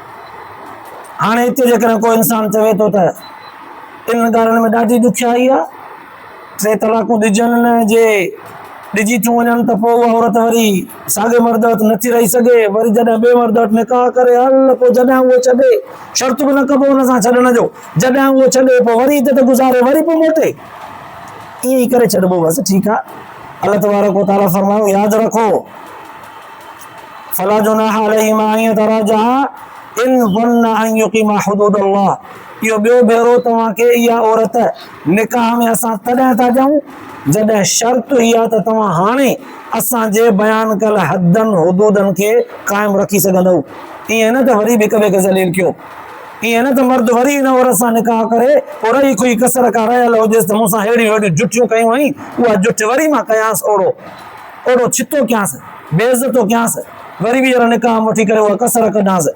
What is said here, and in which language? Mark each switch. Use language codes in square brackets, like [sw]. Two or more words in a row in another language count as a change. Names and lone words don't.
[sd] हाणे हिते जेकॾहिं को इंसान चवे थो त इन ॻाल्हियुनि में ॾाढी ॾुखियाई आहे, 3 तलाकूं ॾिजनि न, जे ॾिजी थियूं वञनि त पोइ उहा औरत वरी साॻे मर्द वटि नथी रही सघे, वरी जॾहिं ॿिए मर्द वटि निकाह करे हल पोइ जॾहिं उहो छॾे, शर्त बि न कबो हुन सां छॾण जो, जॾहिं उहो छॾे पोइ वरी इज़त गुज़ारे वरी पोइ मोटे, ईअं ई करे छॾिबो बसि। ठीकु आहे, [ar] الله تبارك وتعالى फरमायो यादि रखो فلا جناح عليهما أن يتراجعا إن ظنا أن يقيما حدود الله. [sd] इहो ॿियो भेरो तव्हांखे इहा औरत निकाह में असां तॾहिं था ॾियूं जॾहिं शर्त इहा त तव्हां हाणे असांजे बयानु कयल हदनि हुदूदनि खे क़ाइमु रखी सघंदव। ईअं न त वरी बि हिक ॿिए खे ज़लील कयो, ईअं न त मर्द वरी हिन औरत सां निकाह करे पोइ रही खुई कसर का रहियल हुजेसि त मूंसां अहिड़ियूं अहिड़ियूं जुठियूं कयूं हुई, उहा जुठ वरी मां कयांसि, ओड़ो छितो कयांसि, बेइज़तो कयांसि, वरी बि अहिड़ो निकाह वठी करे उहा कसर कढांसि।